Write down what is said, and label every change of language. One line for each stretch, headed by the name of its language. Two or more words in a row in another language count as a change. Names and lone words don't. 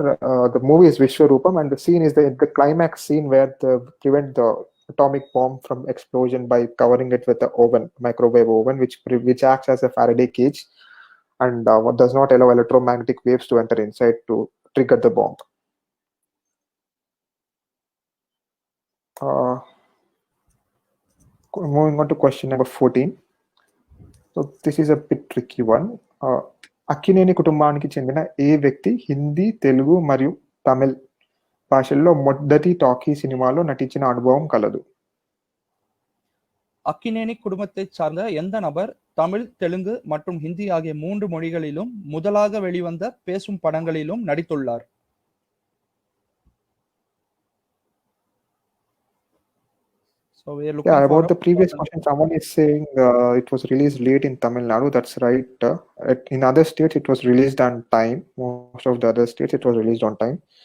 English: The movie is Vishwarupam, and the scene is the climax scene where they prevent the atomic bomb from explosion by covering it with the oven, microwave oven, which acts as a Faraday cage and does not allow electromagnetic waves to enter inside to trigger the bomb. Moving on to question number 14. So this is a bit tricky one.
Telugu: అక్కినేని కుటుంబానికి చెందిన ఏ వ్యక్తి హిందీ, తెలుగు మరియు తమిళ్ భాషల్లో మొదటి టాకీ సినిమాలో నటించిన అనుభవం కలదు?
Tamil: அக்கினேனி குடும்பத்தை சார்ந்த எந்த நபர் தமிழ், தெலுங்கு மற்றும் ஹிந்தி ஆகிய 3 மொழிகளிலும் முதலாக வெளிவந்த பேசும் படங்களிலும் நடித்துள்ளார்?
English: So we are looking about the previous question, someone is saying it was released late in Tamil Nadu. That's right. In other states, it was released on time. Most of the other states, it was released on time.